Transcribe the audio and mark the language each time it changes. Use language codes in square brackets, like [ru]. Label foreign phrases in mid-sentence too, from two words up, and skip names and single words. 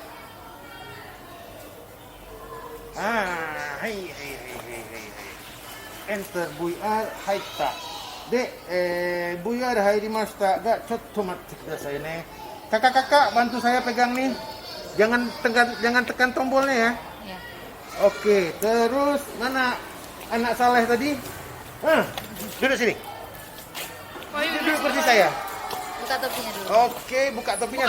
[id] Hei. [en] Enter VR [ja] 入った。で、VR 入りましたが、ちょっと待ってくださいね。 [id] Kakak-kakak, bantu saya pegang nih. Jangan tekan tombolnya ya. Ya. Oke, terus mana anak Saleh tadi? Duduk sini. Wahyu, Duduk seperti saya. Buka topinya dulu. Oke, buka topinya